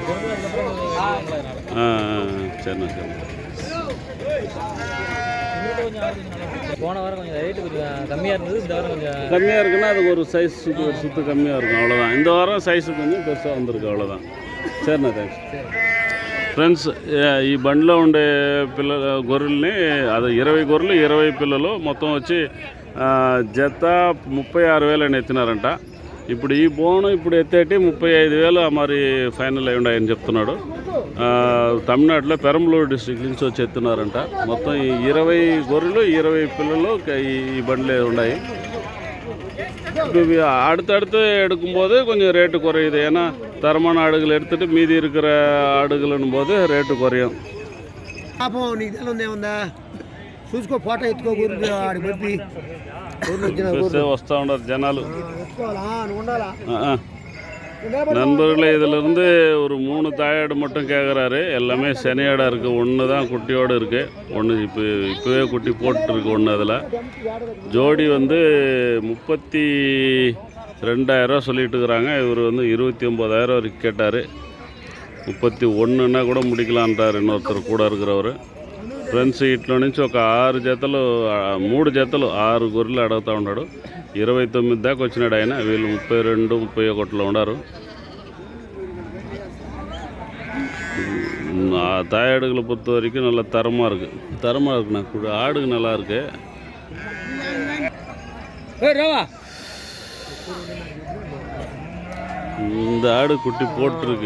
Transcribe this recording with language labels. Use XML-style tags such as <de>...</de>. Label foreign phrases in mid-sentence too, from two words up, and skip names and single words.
<ta>சரிண்ணா போன வாரம் கொஞ்சம் ரேட்டு கொஞ்சம் கம்மியாக இருந்தது, இந்த வாரம் கொஞ்சம் கம்மியாக இருக்குன்னா அதுக்கு ஒரு சைஸ் சுற்று கம்மியாக இருக்கும், அவ்வளோதான். இந்த வாரம் சைஸு கொஞ்சம் பெருசாக வந்திருக்கு, అவ்வளோதான். சரிண்ணா தேங்க்ஸ்.</ta> <te>ఫ్రెండ్స్, ఈ బండిలో ఉండే గొర్రెల్ని అది 20 గొర్రెలు 20 పిల్లలు మొత్తం వచ్చి జత 36,000 అని ఎత్తినారంట. ఇప్పుడు ఈ బోను ఇప్పుడు ఎత్తేటి 35,000 మరి ఫైనల్ అయి ఉన్నాయని చెప్తున్నాడు. తమిళనాడులో పెరంబలూరు డిస్ట్రిక్ట్ నుంచి వచ్చి ఎత్తున్నారంట. మొత్తం ఈ 20 గొర్రెలు 20 పిల్లలు ఈ బండిలో ఉన్నాయి.</te> <ta>அடுத்தடுத்து எடுக்கும்போது கொஞ்சம் ரேட்டு குறையுது. ஏன்னா தரமான ஆடுகள் எடுத்துகிட்டு மீதி இருக்கிற ஆடுகளும் போது ரேட்டு குறையும்.</ta> <te>వస్తూ ఉండరు జనాలు.</te> <ta>நண்பர்களே, இதிலிருந்து ஒரு 3 தாயாடு மட்டும் கேட்குறாரு. எல்லாமே சனியாடாக இருக்குது. ஒன்று தான் குட்டியோடு இருக்குது. ஒன்று இப்போவே குட்டி போட்டுருக்கு ஒன்று. அதில் ஜோடி வந்து 32,000 சொல்லிட்டு இருக்கிறாங்க. இவர் வந்து 29,000 வரைக்கும் கேட்டார். 31ன்னா கூட முடிக்கலான்றார் இன்னொருத்தர் கூட இருக்கிறவர்.</ta> <te>ఫ్రెండ్స్, ఇట్లా నుంచి ఒక 6 జతలు 3 జతలు 6 గొర్రెలు అడుగుతూ ఉన్నాడు. 29 దాకా వచ్చినాడు ఆయన. వీళ్ళు 32, 31లో ఉన్నారు.</te> <ta>தாயாடுகளை பொறுத்த வரைக்கும் நல்ல தரமாக இருக்குண்ணா. ஆடுக்கு நல்லா இருக்கு. இந்த ஆடு குட்டி போட்டிருக்கு.</ta>